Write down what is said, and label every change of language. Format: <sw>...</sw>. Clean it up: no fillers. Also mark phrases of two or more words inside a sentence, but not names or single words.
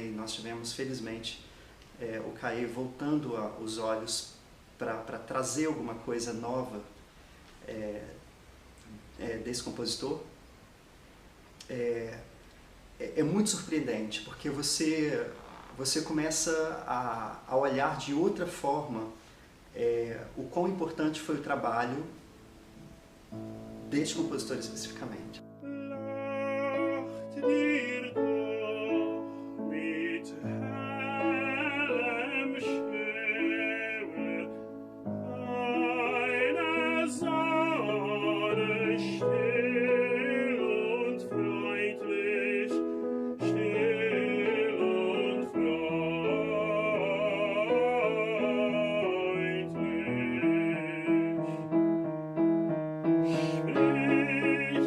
<pt>E nós tivemos, felizmente, o Caê voltando os olhos para trazer alguma coisa nova desse compositor. É muito surpreendente, porque você começa a olhar de outra forma o quão importante foi o trabalho deste compositor especificamente.</pt> <de>Lacht dir doch mit hellem Schwimmer eine Sonne still und freundlich, still und freundlich.</de>